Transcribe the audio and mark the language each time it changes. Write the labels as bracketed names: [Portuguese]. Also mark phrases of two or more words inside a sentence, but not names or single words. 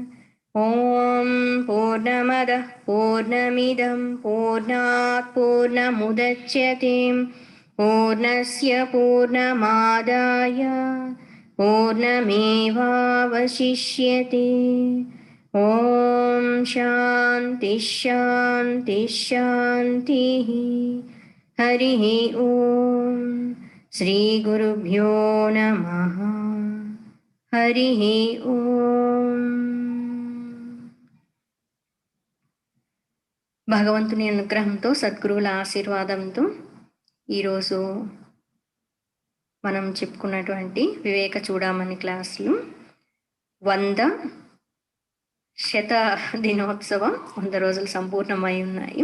[Sanskrit] ॐ पूर्णमदः पूर्णमिदम् पूर्णात् पूर्णमुदच्यते पूर्णस्य पूर्णमादाय पूर्णमेवावशिष्यते. ॐ शान्तिः शान्तिः शान्तिः. हरिः ॐ। श्री गुरुभ्यो नमः. हरिः ॐ. [Telugu] భగవంతుని అనుగ్రహంతో, సద్గురువుల ఆశీర్వాదంతో ఈరోజు మనం చెప్పుకున్నటువంటి వివేక చూడమని క్లాసులు 100 శత దినోత్సవం 100 రోజులు సంపూర్ణమై ఉన్నాయి.